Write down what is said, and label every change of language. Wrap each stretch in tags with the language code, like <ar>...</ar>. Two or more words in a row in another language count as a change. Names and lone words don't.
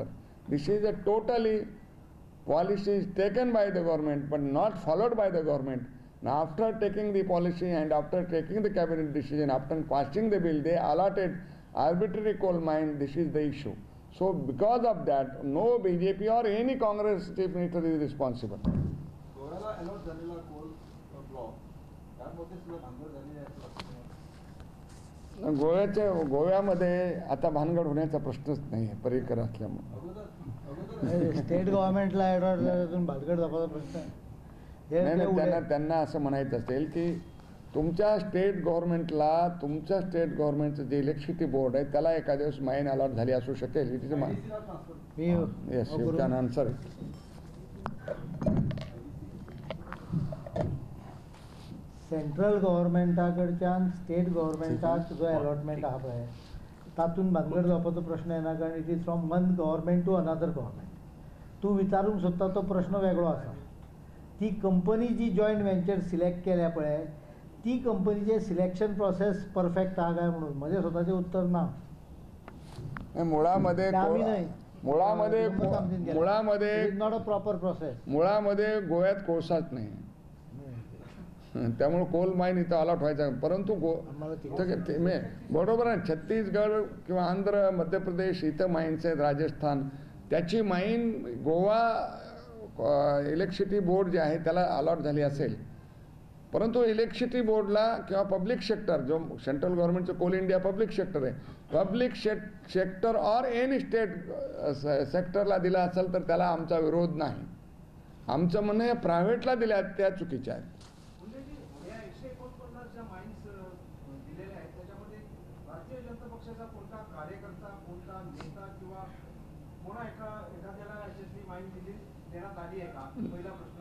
<en>This is a totally policy taken by the government but not followed by the government. Now after taking the policy and after taking the cabinet decision, after passing the bill, they allotted arbitrary coal mine. This is the issue. So because of that, no BJP or any Congress chief minister is responsible.</en> <mr>गोव्याला अलॉट झालेला</mr> <en>coal block</en> <mr>त्यामध्ये सुद्धा भांडवल झालेली आहे. गोव्यामध्ये आता भानगड होण्याचा प्रश्नच नाही आहे पर्रिकर असल्यामुळे.</mr> <en>state governmentला</en> <mr>ॲडॉर्डून भानगड दाखवायचा प्रश्न नाही. त्यांना असं म्हणायचं असेल की तुमच्या</mr> <en>state governmentचं</en> <mr>जे</mr> <en>electricity board</en> <mr>आहे त्याला एका दिवस</mr> <en>mine allot</en> <mr>झाली असू शकेल.</mr> <en>येस, you can answer. central governmentाकडच्यान state governmentाक</en> <kok>जो अलॉटमेंट आहा पळय तातूंत भानगड जावपाचो प्रश्न येना, कारण</kok> <en>it is from one government to another government.</en> <kok>तूं विचारूंक सोदता तो प्रश्न वेगळो आसा. ती कंपनी जी</kok> <en>joint venture select</en> <kok>केल्या पळय ती कंपनीचे</kok> <en>selection process perfect</en> <kok>आहा काय म्हणून म्हजें स्वताचें उत्तर ना.</kok> <mr>मुळामध्ये</mr> <en>not a proper process.</en> <mr>मुळामध्ये गोव्यात कोळसाच नाही, त्यामुळे</mr> <en>coal mine</en> <mr>इथं अलॉट व्हायचा. परंतु बरोबर आहे, छत्तीसगड किंवा आंध्र, मध्य प्रदेश इथं माईन्स आहेत, राजस्थान, त्याची माईन गोवा</mr> <en>electricity board</en> <mr>जे आहे त्याला अलॉट झाली असेल. परंतु</mr> <en>electricity boardला</en> <mr>किंवा</mr> <en>public sector,</en> <mr>जो सेंट्रल गव्हर्नमेंटचं कोल इंडिया</mr> <en>public sector</en> <mr>आहे,</mr> <en>public sector or any state sectorला</en> <mr>दिला असेल तर त्याला आमचा विरोध नाही. आमचं म्हणणं हे प्रायव्हेटला दिल्या त्या चुकीच्या आहेत. भारतीय जनता पक्षाचा कोणता कार्यकर्ता, कोणता नेता किंवा एखाद्याला यशस्वी माहिती दिली देण्यात आली आहे का, पहिला प्रश्न.</mr>